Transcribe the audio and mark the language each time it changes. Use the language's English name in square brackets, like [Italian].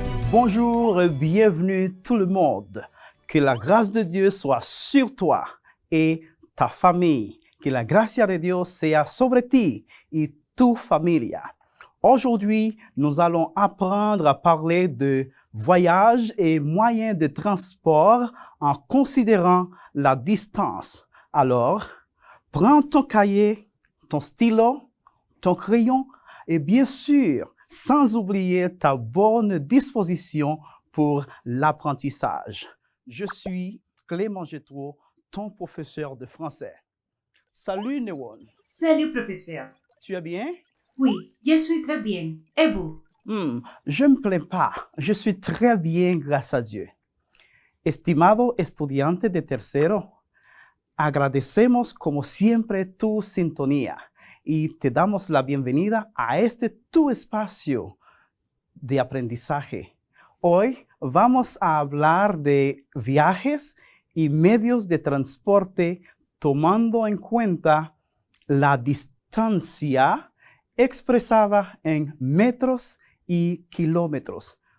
[French] Bonjour et bienvenue tout le monde. Que la grâce de Dieu soit sur toi et ta famille. [Spanish] Que la gracia de Dios sea sobre ti y tu familia. [French] Aujourd'hui, nous allons apprendre à parler de voyage et moyens de transport en considérant la distance. Alors, prends ton cahier, ton stylo, ton crayon et bien sûr, sans oublier ta bonne disposition pour l'apprentissage. Je suis Clément Gétreau, ton professeur de français. Salut Newon. Salut professeur. Tu es bien? Oui, je suis très bien. Et vous? Je ne me plains pas. Je suis très bien, [Spanish] gracias a [French] Dieu. [Spanish] Estimado estudiante de tercero, agradecemos como siempre tu sintonía y te damos la bienvenida a este tu espacio de aprendizaje. Hoy vamos a hablar de viajes y medios de transporte tomando en cuenta la distancia expresada en metros y kilómetros.